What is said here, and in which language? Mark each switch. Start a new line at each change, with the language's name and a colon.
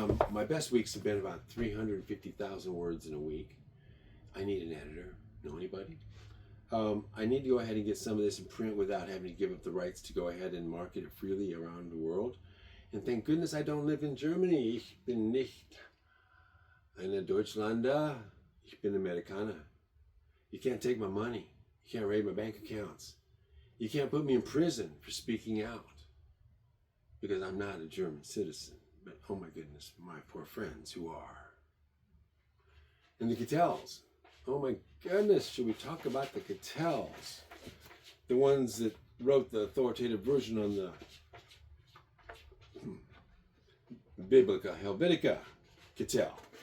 English: My best weeks have been about 350,000 words in a week. I need an editor. Know anybody? I need to go ahead and get some of this in print without having to give up the rights to go ahead and market it freely around the world. And thank goodness I don't live in Germany.
German: Ich bin nicht eine Deutschlander.
English: Ich bin Amerikaner. You can't take my money. You can't raid my bank accounts. You can't put me in prison for speaking out because I'm not a German citizen. But oh my goodness, my poor friends who are. And the Cattels. Oh my goodness, should we talk about the Cattels? The ones that wrote the authoritative version on the Biblica Helvetica Cattell.